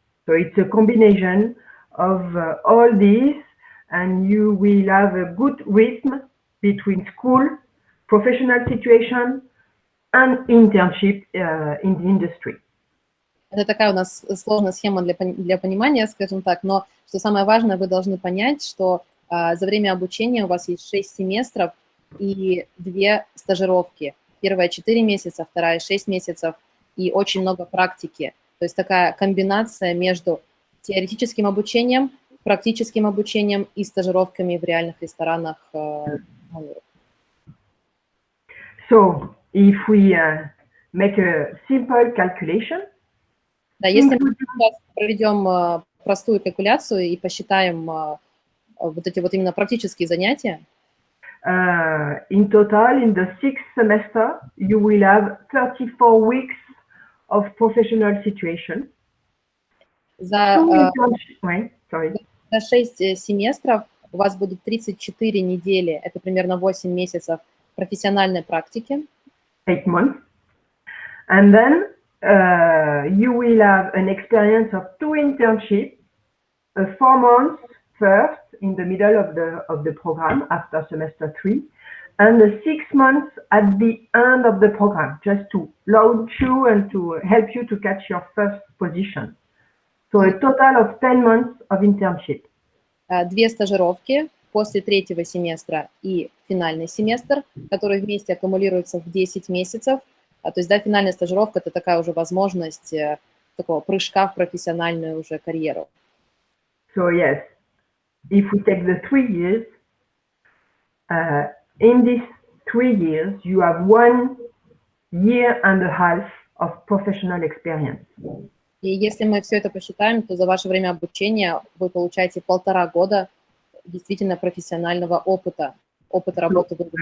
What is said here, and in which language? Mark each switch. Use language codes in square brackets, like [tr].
[en] So it's a combination of all these, and you will have a good rhythm between school, professional situation, and internship in the industry. [ru] Это такая у нас сложная схема для понимания, скажем так, но что самое важное, вы должны понять, что за время обучения у вас есть 6 семестров и 2 стажировки. Первая 4 месяца, вторая 6 месяцев и очень много практики. То есть такая комбинация между теоретическим обучением, практическим обучением и стажировками в реальных ресторанах. [en] So, if we make a simple calculation, [ru] да, если мы сейчас проведем простую калькуляцию и посчитаем вот эти вот именно практические занятия, [en] in total, in the 6th semester, you will have 34 weeks of professional situation. [ru] За 6 семестров у вас будет 34 недели, это примерно 8 месяцев профессиональной практики. [en] 8 months. And then you will have an experience of 2 internships, 4 months first in the middle of the program after semester 3, and 6 months at the end of the program, just to launch you and to help you to catch your first position. So a total of 10 months of internship. [ru] 2 стажировки после 3-го семестра и финальный семестр, которые вместе аккумулируются в 10 месяцев. То есть, да, финальная стажировка – это такая уже возможность такого прыжка в профессиональную уже карьеру. [en] So yes, if we take the 3 years, in these 3 years, you have 1 year and a half of professional experience. [ru] И если мы все это посчитаем, то за ваше время обучения вы получаете 1,5 года действительно профессионального опыта работы.